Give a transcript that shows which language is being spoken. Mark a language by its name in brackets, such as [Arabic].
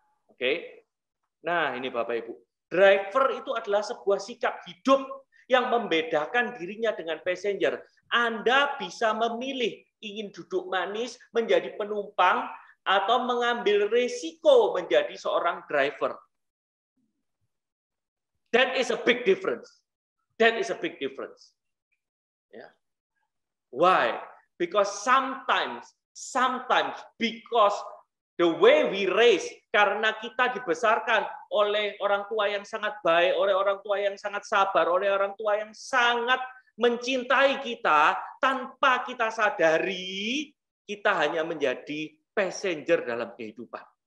[Indonesian] Oke. Nah, ini Bapak Ibu. Driver itu adalah sebuah sikap hidup yang membedakan dirinya dengan passenger. Anda bisa memilih ingin duduk manis menjadi penumpang atau mengambil risiko menjadi seorang driver. [English] That is a big difference. That is a big difference. Yeah. Why? Because sometimes because the way we raise, [Indonesian] karena kita dibesarkan oleh orang tua yang sangat baik, oleh orang tua yang sangat sabar, oleh orang tua yang sangat mencintai kita, tanpa kita sadari, kita hanya menjadi passenger dalam kehidupan.